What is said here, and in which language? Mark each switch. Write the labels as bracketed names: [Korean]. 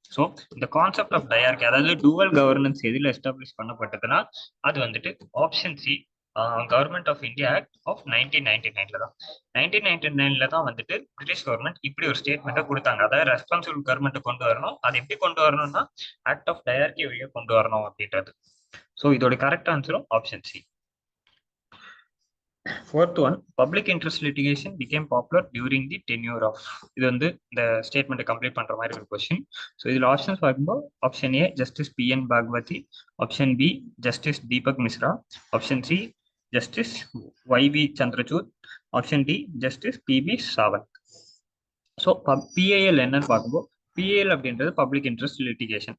[Tamil] So இந்த concept of dyarchy, அதாவது dual governance எதில் எஸ்டாப்ளிஷ் பண்ணப்பட்டதுன்னா அது வந்துட்டு option C government of India act of 1999 தான். 1999 தான் வந்துட்டு பிரிட்டிஷ் கவர்மெண்ட் இப்படி ஒரு ஸ்டேட்மெண்ட்டை கொடுத்தாங்க. அதாவது ரெஸ்பான்சிபிள் கவர்மெண்ட் கொண்டு வரணும், அது எப்படி கொண்டு வரணும்னா ஆக்ட் ஆஃப் டயார்கி வழியாக கொண்டு வரணும் அப்படின்றது. ஸோ இதோட கரெக்ட் ஆன்சரும் option C. [English] Fourth one, public interest litigation became popular during the tenure of. [Tamil] இது வந்து இந்த ஸ்டேட்மெண்ட் கம்ப்ளீட் பண்ற மாதிரி ஒரு கொஸ்டின். ஸோ இதுல ஆப்ஷன்ஸ் பார்க்கும்போது option A justice PN Bhagavathi, option B justice Deepak Mishra, option C justice YV Chandrachud, option D justice PB Sawant. So PIL என்னன்னு பார்க்கும்போது PIL அப்படின்றது பப்ளிக் இன்ட்ரெஸ்ட் லிட்டிகேஷன்.